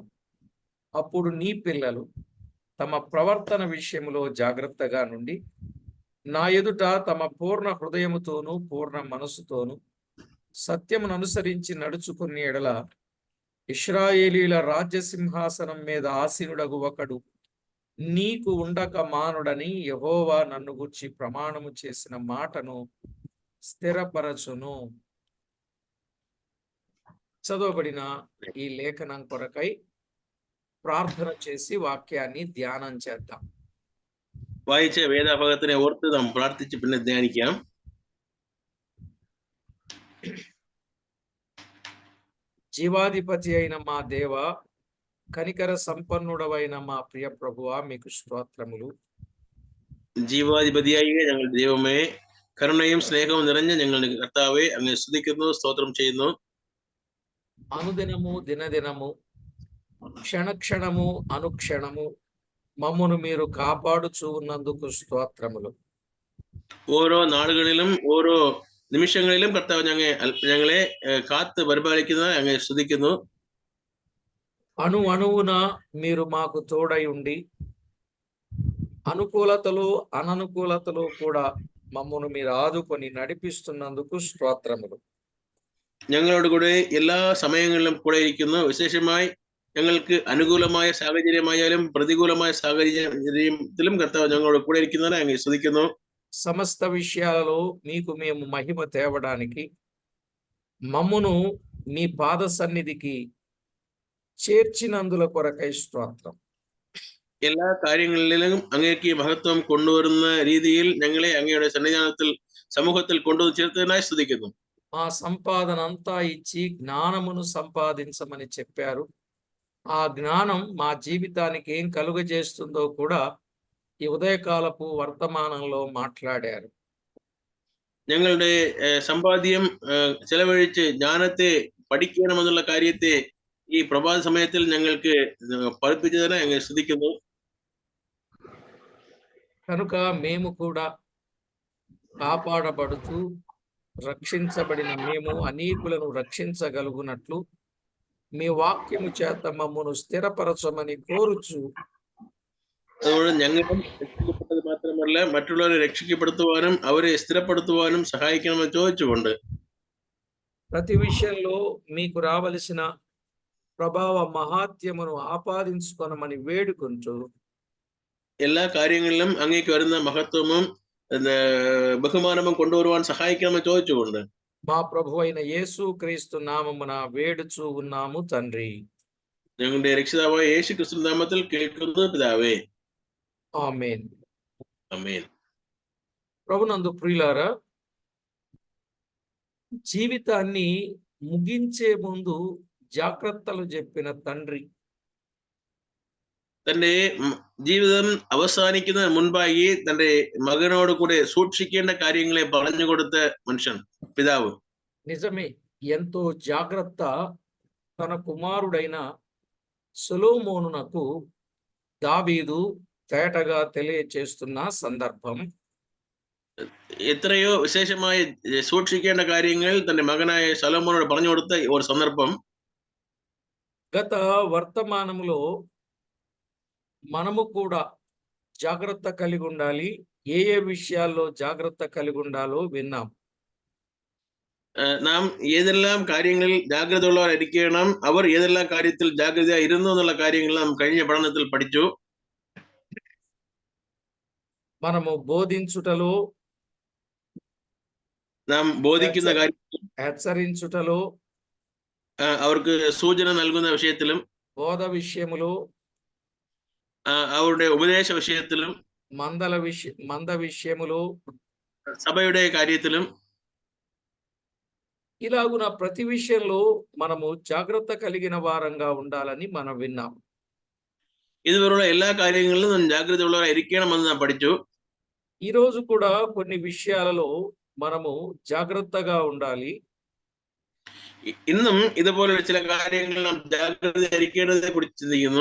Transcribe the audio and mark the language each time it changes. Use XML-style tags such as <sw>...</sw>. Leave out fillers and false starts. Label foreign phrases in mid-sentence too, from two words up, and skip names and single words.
<te>అప్పుడు నీ పిల్లలు తమ ప్రవర్తన విషయములో జాగ్రత్తగా నుండి నా ఎదుట తమ పూర్ణ హృదయముతోనూ పూర్ణ మనసుతోనూ సత్యమును అనుసరించి నడుచుకునే ఎడల ఇశ్రాయేలీల రాజ్య సింహాసనం మీద ఆసీనుడగు ఒకడు నీకు ఉండక మానుడని యెహోవా నన్ను గూర్చి ప్రమాణము చేసిన మాటను స్థిరపరచును. చదవబడిన ఈ లేఖనం కొరకై ప్రార్థన చేసి వాక్యాన్ని ధ్యానం చేద్దాం.</te> <ml>വായിച്ച വേദഭാഗത്തിനെ ഓർത്ത് നാം പ്രാർത്ഥിച്ച് പിന്നെ ധ്യാനിക്കാം.</ml> <te>జీవాధిపతి అయిన మా దేవ, కనికర సంపన్నుడవైన మా ప్రియ ప్రభువా, మీకు స్తోత్రములు.</te> <ml>ജീവാധിപതിയായ ഞങ്ങളുടെ ദൈവമേ, കരുണയും സ്നേഹവും നിറഞ്ഞ ഞങ്ങളുടെ കർത്താവേ, അങ്ങ് സ്തുതിക്കുന്നു, സ്തോത്രം ചെയ്യുന്നു.</ml> <te>అనుదినము దినదినము క్షణక్షణము అనుక్షణము మమ్మును మీరు కాపాడుచూ ఉన్నందుకు స్తోత్రములు.</te> <ml>ഓരോ നാളുകളിലും ഓരോ നിമിഷങ്ങളിലും കർത്താവ് ഞങ്ങളെ കാത്ത് പരിപാലിക്കുന്ന അങ്ങ് സ്തുതിക്കുന്നു.</ml> <te>అణు అణువున మీరు మాకు తోడై ఉండి అనుకూలతలు అననుకూలతలు కూడా మమ్మను మీరు ఆదుకొని నడిపిస్తున్నందుకు స్తోత్రములు.</te> <ml>ഞങ്ങളോട് കൂടെ എല്ലാ സമയങ്ങളിലും കൂടെ ഇരിക്കുന്നു. വിശേഷമായി ഞങ്ങൾക്ക് അനുകൂലമായ സാഹചര്യമായാലും പ്രതികൂലമായ സാഹചര്യത്തിലും കർത്താവ് ഞങ്ങളോട് കൂടെ ഇരിക്കുന്നതിനെ അങ്ങ് സ്തുതിക്കുന്നു.</ml> <te>సమస్త విషయాలలో మీకు మేము మహిమ తేవడానికి మమ్మును మీ పాద సన్నిధికి ചേർച്ചിనందుల కొరకై స్తోత్రం.</te> <ml>എല്ലാ കാര്യങ്ങളിലും അങ്ങേക്ക് മഹത്വം കൊണ്ടുവരുന്ന രീതിയിൽ ഞങ്ങളെ അങ്ങയുടെ സന്നിധാനത്തിൽ സമൂഹത്തിൽ കൊണ്ടുവന്ന് ചേർത്തതിനായി സ്തുതിക്കുന്നു.</ml> <te>మా సంపాదన అంతా ఇచ్చి జ్ఞానమును సంపాదించమని చెప్పారు. ఆ జ్ఞానం మా జీవితానికి ఏం కలుగజేస్తుందో కూడా ఈ ఉదయకాలపు వర్తమానంలో మాట్లాడారు.</te> <ml>ഞങ്ങളുടെ സമ്പാദ്യം ചെലവഴിച്ച് ജ്ഞാനത്തെ പഠിക്കണമെന്നുള്ള കാര്യത്തെ ഈ പ്രഭാത സമയത്തിൽ ഞങ്ങൾക്ക് പഠിപ്പിച്ചതിനെ അങ്ങ് സ്തുതിക്കുന്നു.</ml> <te>కనుక మేము కూడా కాపాడబడుతూ రక్షించబడిన మేము అనేకులను రక్షించగలుగునట్లు మీ వాక్యము చేత మమ్మను స్థిరపరచమని కోరుచు</te> <ml>അതുകൊണ്ട് ഞങ്ങളും രക്ഷിക്കപ്പെട്ടത് മാത്രമല്ല മറ്റുള്ളവരെ രക്ഷിക്കപ്പെടുത്തുവാനും അവരെ സ്ഥിരപ്പെടുത്തുവാനും സഹായിക്കണമെന്ന് ചോദിച്ചുകൊണ്ട്</ml> <te>ప్రతి విషయంలో మీకు రావలసిన ప్రభావ మహాత్యమును ఆపాదించుకొనమని వేడుకుంటూ</te> <ml>എല്ലാ കാര്യങ്ങളിലും അങ്ങേക്ക് വരുന്ന മഹത്വവും ബഹുമാനവും കൊണ്ടുവരുവാൻ സഹായിക്കണമെന്ന് ചോദിച്ചുകൊണ്ട്</ml> <te>మా ప్రభు అయిన యేసు క్రీస్తు నామమున వేడుచూ ఉన్నాము తండ్రి.</te> <ml>ഞങ്ങളുടെ രക്ഷിതാവായ യേശു ക്രിസ്തു നാമത്തിൽ കേൾക്കുന്നു പിതാവേ.</ml> <te>ఆమేన్.</te> <ml>ആമേൻ.</ml> <te>ప్రభునందు ప్రియులారా, జీవితాన్ని ముగించే ముందు జాగ్రత్తలు చెప్పిన తండ్రి</te> <ml>തന്റെ ജീവിതം അവസാനിക്കുന്നതിന് മുൻപായി തന്റെ മകനോട് കൂടെ സൂക്ഷിക്കേണ്ട കാര്യങ്ങളെ പറഞ്ഞു കൊടുത്ത മനുഷ്യൻ പിതാവ്.</ml> <te>నిజమే, ఎంతో జాగ్రత్త తన కుమారుడైన సొలొమోనునకు దావీదు తేటగా తెలియచేస్తున్న సందర్భం.</te> <ml>എത്രയോ വിശേഷമായി സൂക്ഷിക്കേണ്ട കാര്യങ്ങൾ തന്റെ മകനായ ശലോമോനോട് പറഞ്ഞു കൊടുത്ത ഒരു സന്ദർഭം</ml> <te>గత వర్తమానంలో మనము కూడా జాగ్రత్త కలిగి ఉండాలి. ఏ ఏ విషయాల్లో జాగ్రత్త కలిగి ఉండాలో విన్నాం.</te> <ml>നാം ഏതെല്ലാം കാര്യങ്ങളിൽ ജാഗ്രത ഉള്ളവരായിരിക്കണം, അവർ ഏതെല്ലാം കാര്യത്തിൽ ജാഗ്രതയായിരുന്നു എന്നുള്ള കാര്യങ്ങൾ നാം കഴിഞ്ഞ പഠനത്തിൽ പഠിച്ചു.</ml> <te>మనము బోధించుటలో,</te> <ml>നാം ബോധിക്കുന്ന കാര്യം,</ml> <te>హెచ్చరించుటలో,</te> <ml>അവർക്ക് സൂചന നൽകുന്ന വിഷയത്തിലും,</ml> <te>బోధ విషయములో,</te> <ml>അവരുടെ ഉപദേശ വിഷയത്തിലും,</ml> <te>మంద విషయములో,</te> <ml>സഭയുടെ കാര്യത്തിലും</ml> <te>ఇలాగున ప్రతి విషయంలో మనము జాగ్రత్త కలిగిన వారంగా ఉండాలని మనం విన్నాం.</te> <ml>ഇതുപോലുള്ള എല്ലാ കാര്യങ്ങളിലും നാം ജാഗ്രത ഉള്ളവരായിരിക്കണമെന്ന് നാം പഠിച്ചു.</ml> <te>ఈ రోజు కూడా కొన్ని విషయాలలో మనము జాగ్రత్తగా ఉండాలి.</te> <ml>ഇന്നും ഇതുപോലുള്ള ചില കാര്യങ്ങൾ നാം ജാഗ്രതയായിരിക്കേണ്ടതിനെ കുറിച്ച് ചിന്തിക്കുന്നു.</ml>